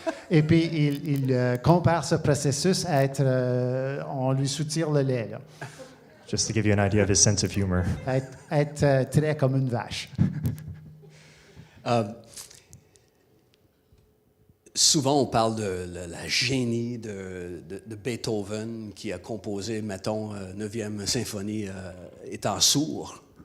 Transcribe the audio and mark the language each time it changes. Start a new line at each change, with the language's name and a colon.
French: Et puis, il compare ce processus à être... on lui soutire le lait, là.
English: Just to give you an idea of his sense of humor.
French: Être très comme une vache. Souvent, on parle de la génie de Beethoven qui a composé, mettons, 9e symphonie étant sourd.